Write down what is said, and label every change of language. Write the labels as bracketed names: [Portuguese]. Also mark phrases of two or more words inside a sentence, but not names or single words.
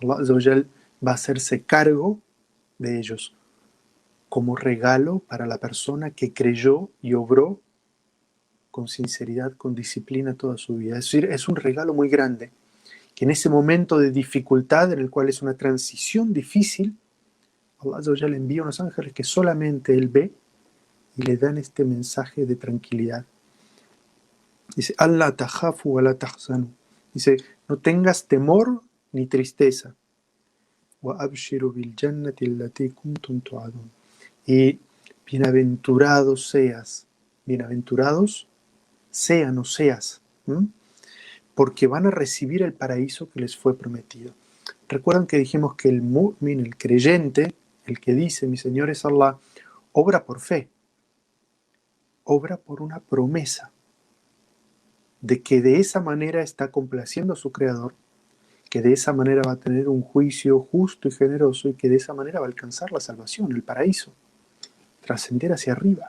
[Arabic] الله عز وجل [Spanish] va a hacerse cargo de ellos como regalo para la persona que creyó y obró con sinceridad, con disciplina toda su vida. Es decir, es un regalo muy grande que en ese momento de dificultad, en el cual es una transición difícil, [Arabic] الله عز وجل [Spanish] envía unos ángeles que solamente Él ve y le dan este mensaje de tranquilidad. Dice, [Arabic] ألا تخافوا ولا تحزنوا. [Spanish] Dice, no tengas temor ni tristeza. [Arabic] وأبشروا بالجنة التي كنتم توعدون. [Spanish] Y bienaventurados sean o seas, porque van a recibir el paraíso que les fue prometido. Recuerdan que dijimos que el mu'min, el creyente, el que dice, mi Señor es Allah, obra por fe, obra por una promesa de que de esa manera está complaciendo a su Creador, que de esa manera va a tener un juicio justo y generoso y que de esa manera va a alcanzar la salvación, el paraíso, trascender hacia arriba.